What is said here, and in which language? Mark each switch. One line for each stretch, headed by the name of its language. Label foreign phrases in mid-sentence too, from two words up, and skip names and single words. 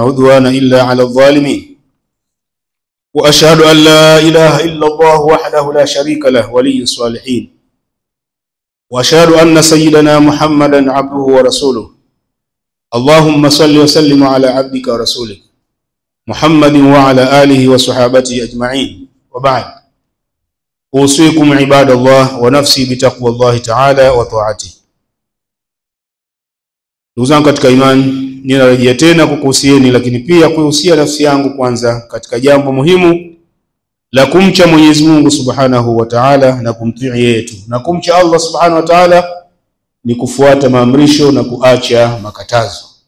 Arabic: عدوان إلا على الظالمين، وأشهد أن لا إله إلا الله وحده لا شريك له ولي الصالحين، وأشهد أن سيدنا محمدا عبده ورسوله. اللهم صل وسلم على عبدك ورسولك محمد وعلى آله وصحابته أجمعين، وبعد. أوصيكم عباد الله ونفسي بتقوى الله تعالى وطاعته.
Swahili: Ndugu zangu katika imani, ninarejea tena kukuhusieni, lakini pia kuhusia nafsi yangu kwanza katika jambo muhimu la kumcha Mwenyezi Mungu
Arabic: سبحانه وتعالى
Swahili: na kumtii yeye tu. Na kumcha Allah
Arabic: سبحانه وتعالى
Swahili: ni kufuata maamrisho na kuacha makatazo.